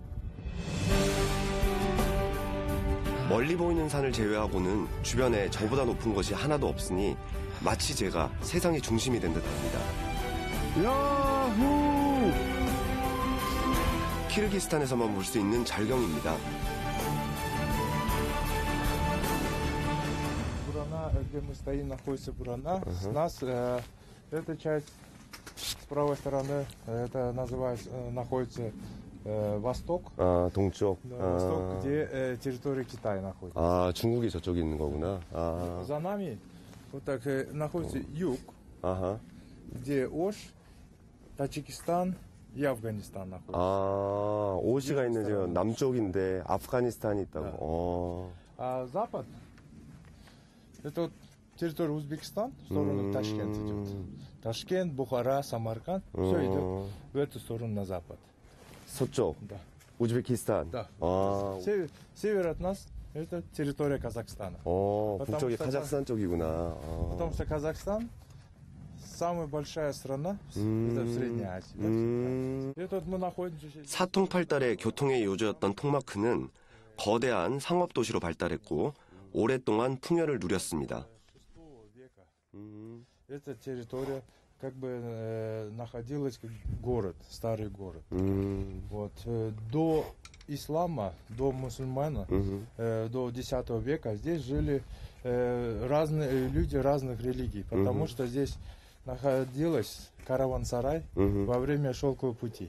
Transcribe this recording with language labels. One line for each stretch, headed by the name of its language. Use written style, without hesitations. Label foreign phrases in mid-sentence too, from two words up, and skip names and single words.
Korean: 멀리 보이는 산을 제외하고는 주변에 저보다 높은 것이 하나도 없으니 마치 제가 세상의 중심이 된 듯합니다. 야호! 키르기스탄에서만 볼 수 있는 절경입니다.
Russian: Бурана, где мы стоим, находится Бурана. С нас эта часть с правой стороны, это называется, находится Восток,
Korean: 아, 동쪽.
Russian: да, Восток, где территория Китая находится.
Korean: 아, 중국이 저쪽에 있는 거구나. 아,
Russian: За нами вот так находится Юг,
Korean: 아하.
Russian: где Ош, Таджикистан и Афганистан находится.
Korean: 아, 오시가 있는 지금 남쪽인데 아프가니스탄이 있다고. 네. 어.
Russian: А Запад, это вот территория Узбекистан, в сторону Ташкент идет. Ташкент, Бухара, Самарканд, все идет в эту сторону на запад.
Korean: 서쪽,
Russian: Да.
Korean: 우즈베키스탄.
Russian: Да.
Korean: 아,
Russian: Север от нас это территория Казахстана.
Korean: 북쪽이
Russian: потому что
Korean: 카자흐스탄 쪽이구나. 어.
Russian: Потому что Казахстан самая большая страна это в Средней Азии. да. И тут мы находимся сейчас.
Korean: 사통팔달의 교통의 요조였던 톡마크는 거대한 상업도시로 발달했고 오랫동안 풍요를 누렸습니다.
Russian: 6 века. Эта территория как бы находилась как город, старый город. Вот до ислама, до мусульмана, до X века здесь жили разные люди разных религий, потому что здесь находилась караван-сарай во время Шелкового пути.